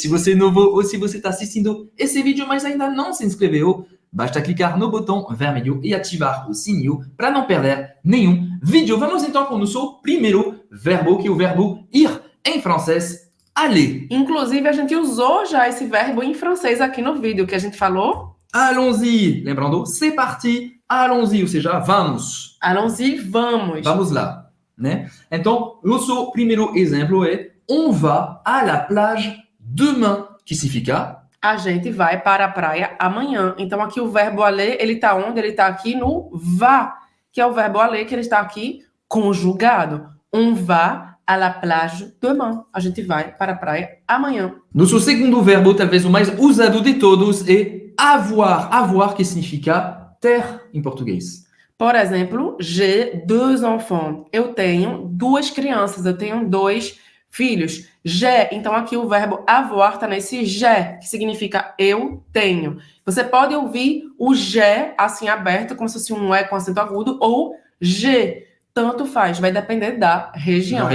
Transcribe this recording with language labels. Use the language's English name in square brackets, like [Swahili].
[Portuguese] Se você é novo ou se você está assistindo esse vídeo mas ainda não se inscreveu, basta clicar no botão vermelho e ativar o sininho para não perder nenhum vídeo. Vamos então com o nosso primeiro verbo, que é o verbo ir em francês, aller. Inclusive, a gente usou já esse verbo em francês aqui no vídeo que a gente falou. [French] Allons-y. [Portuguese] Lembrando, [French] c'est parti, allons-y, [Portuguese] ou seja, vamos. [French] Allons-y, [Portuguese] vamos. Vamos lá, né? Então, nosso primeiro exemplo é [French] on va à la plage demain, [Portuguese] que significa a gente vai para a praia amanhã. Então, aqui o verbo aller, ele está onde? Ele está aqui no va, que é o verbo aller, que ele está aqui conjugado. [French] On va à la plage demain. [Portuguese] A gente vai para a praia amanhã. Nosso segundo verbo, talvez o mais usado de todos, é avoir. Avoir, que significa ter em português. Por exemplo, [French] j'ai deux enfants. [Portuguese] Eu tenho duas crianças, eu tenho dois filhos. J'ai, então aqui o verbo avoir está nesse j'ai, que significa eu tenho. Você pode ouvir o j'ai assim aberto, como se fosse um E com acento agudo, ou j'ai, tanto faz, vai depender da região.